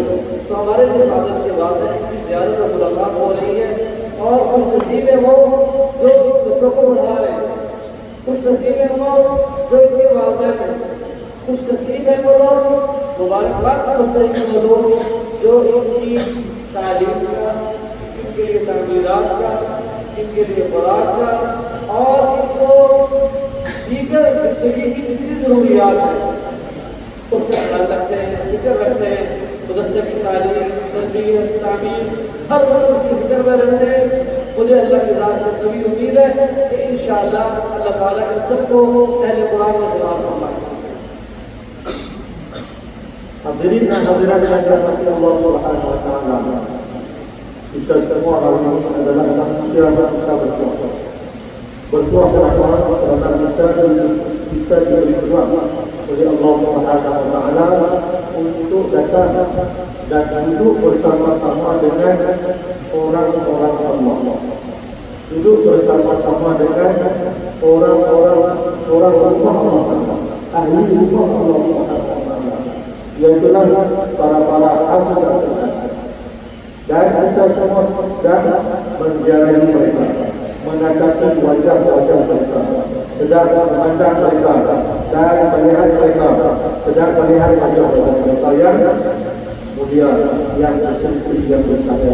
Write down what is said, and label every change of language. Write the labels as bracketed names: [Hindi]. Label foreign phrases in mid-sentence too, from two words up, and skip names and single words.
[Hindi] तो हमारे लिए सादत की बात है कि ज़्यादा मुलाकात हो रही है, और खुश नसीब है वो जो बच्चों को पढ़ा रहे हैं, खुश नसीब है वो जो इनके वालिदैन हैं, खुश नसीब है वो लोग, मुबारकबाद का मुस्तहिक है वो लोग जो इनकी तालीम का, इनके लिए तामीरात का, इनके लिए खुराक का और इनको दीगर जिंदगी की जितनी ज़रूरियात है उसका ख्याल रखते हैं, फिक्र रखते हैं। मदरसे की तालीम, तरबियत, तामीर, हर वक्त उसकी फिक्र में रहते हैं। मुझे अल्लाह की ज़ात से पूरी उम्मीद है कि इंशाअल्लाह अल्लाह ताला इन सबको अहले कुरान में सलाम फरमाएगा। [Malay] Hadirin dan hadirat yang dirahmati Allah [Arabic] Subhanahu wa taala. [Malay] Kita semua hari ini adalah manusia berkuah. Berkuah kerana kita diberi peluang oleh Allah [Arabic] Subhanahu wa taala [Malay] untuk datang dan duduk bersama-sama dengan orang-orang Allah. Duduk bersama-sama dengan orang rumah Allah, ahli rumah Allah [Arabic] Subhanahu wa taala, [Malay] iaitulah para hafiz Al-Quran. Dan kita semua sedang menziarahi mereka, menatap wajah-wajah mereka, sedang memandang mereka dan melihat mereka, sedang melihat wajah-wajah mereka yang mulia, yang berseri-seri, yang bercahaya.